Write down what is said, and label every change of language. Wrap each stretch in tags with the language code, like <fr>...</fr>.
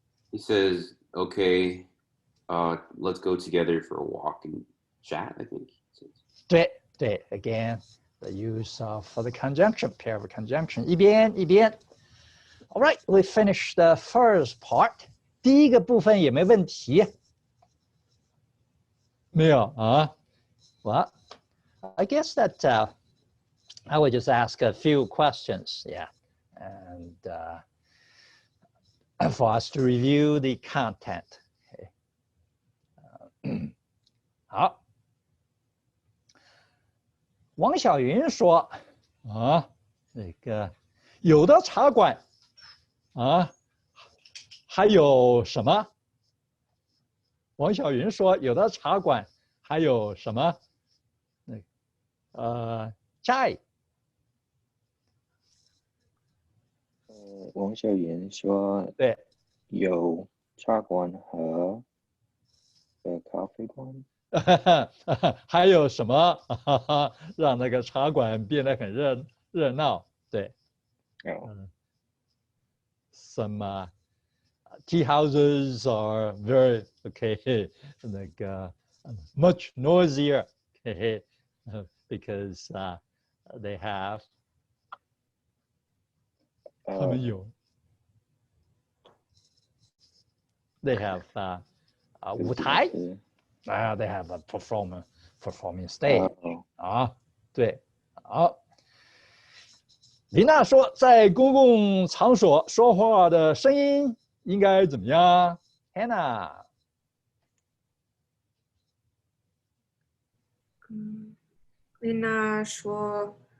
<en>He says, okay, let's go together for a walk and chat, I think.</en> <zh>对对</zh> <en>Again, the use of the conjunction, pair of conjunction. 一边一边。 All right, we finished the first part.</en> <zh>第一个部分有没有问题？没有啊。</zh> <en>Well, I guess that I would just ask a few questions, yeah, and for us to review the content. Okay.</en> <zh>好，王小云说啊，那个有的茶馆啊，还有什么？王小云说有的茶馆还有什么？ chai。王小云说，对，有茶馆和咖啡馆。还有什么让那个茶馆变得很热闹？对，</zh> <en>some tea houses are very okay,</en> <zh>那个</zh> <en>much noisier, because they have</en> <zh>他们有</zh> <en>they have 舞台。 They have a performing stage.</en> <zh>啊，对，好。琳娜说，在公共场所说话的声音应该怎么样 ？Hannah。琳娜说，</zh>